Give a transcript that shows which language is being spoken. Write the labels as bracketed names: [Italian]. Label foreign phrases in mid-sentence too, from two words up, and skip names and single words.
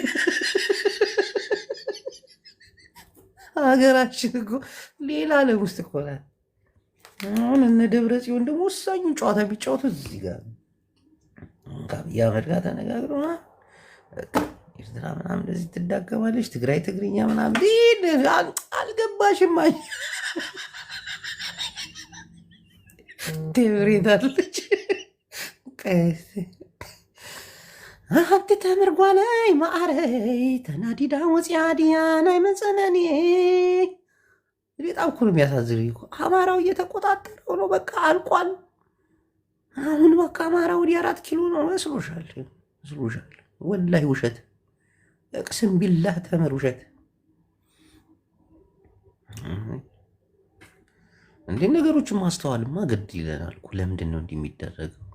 [Amharic] ሀገራችን እኮ ሌላ ዓለም ውስጥ እኮ ናት። አሁን እነ ደብረ ጽዮን ደግሞ ወሳኙን ጨዋታ የሚጫወቱ እዚህ ጋር ከአብይ አህመድ ጋር ተነጋግረው ኤርትራ ምናምን እንደዚህ ትዳገማለች፣ ትግራይ ትግርኛ ምናምን አልገባሽም። ትብሬታለች [Tigrinya] አንቲ ተምርጓነይ ማዕረይ ተናዲዳ ወፅያ ድያ ናይ መፀነኔ። [Amharic] በጣም እኮ ነው የሚያሳዝነኝ እኮ አማራው እየተቆጣጠረው ነው። በቃ አልቋል። አሁን በቃ አማራ ወዲህ 4 ኪሎ ነው መስሎሻል? ወላሂ ውሸት፣ [Arabic] أقسم بالله [Amharic] ተመር ውሸት። እንዴ ነገሮችን ማስተዋልማ ግድ ይለናል እኮ። ለምንድን ነው እንዲህ የሚደረገው?